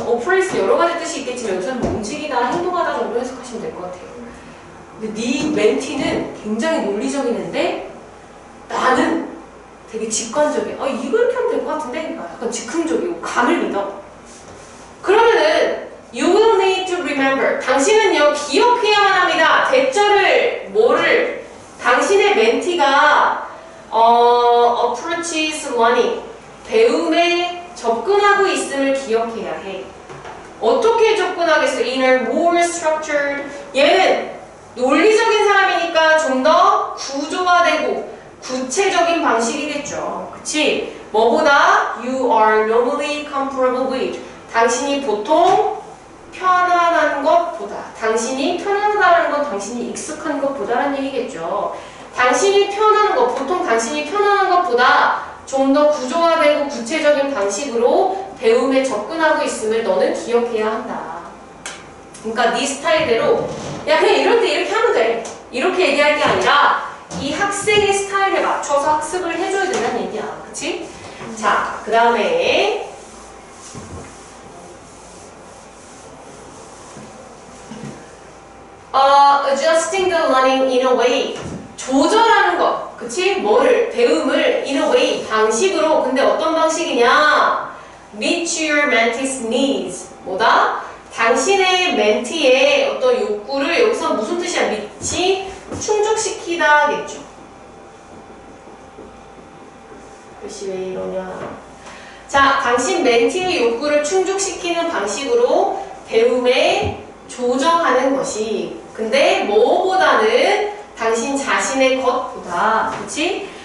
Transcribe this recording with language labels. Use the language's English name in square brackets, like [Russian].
[Korean] 어플레이스 여러 가지 뜻이 있겠지만 여기서는 뭐 움직이다 행동하다 정도 해석하시면 될 것 같아요. 근데 네 멘티는 굉장히 논리적인 애인데 나는 되게 직관적이야. 이거 이렇게 하면 될 것 같은데? 약간 즉흥적이고 감을 믿어. [English] 그러면은 you will need to remember. [Korean] 당신은요 기억해야만 합니다. 대절을 뭐를 당신의 멘티가 [English] approaches learning [Korean] 배움에 접근하고 있음을 기억해야 해. [English] 어떻게 접근하겠어? In a more structured. [Korean] 얘는 논리적인 사람이니까 좀 더 구조화되고 구체적인 방식이겠죠. 그치? [English] 뭐보다 you are normally comfortable with. [Korean] 당신이 보통 편안한 것보다 당신이 편안하다는 건 당신이 익숙한 것보다라는 얘기겠죠. 당신이 편안한 것, 보통 당신이 편안한 것보다 좀 더 구조화되고 구체적인 방식으로 배움에 접근하고 있음을 너는 기억해야 한다. 그러니까 네 스타일대로 야 그냥 이럴 때 이렇게 하면 돼. 이렇게 얘기할 게 아니라 이 학생의 스타일에 맞춰서 학습을 해줘야 된다는 얘기야. 그치? [English] 자, 그 다음에 adjusting the learning in a way. [Korean] 조절하는 것. 그치? 뭐를? 배움을 [English] in a way. [Korean] 방식으로. 근데 어떤 방식이냐? [English] Meet your mentee's needs. [Korean] 뭐다? 당신의 멘티의 어떤 욕구를 여기서 무슨 뜻이야? meet이 충족시키다겠죠. 글씨 왜 이러냐? 자, 당신 멘티의 욕구를 충족시키는 방식으로 배움에 조정하는 것이 근데 뭐보다는 당신 자신의 것보다 그치?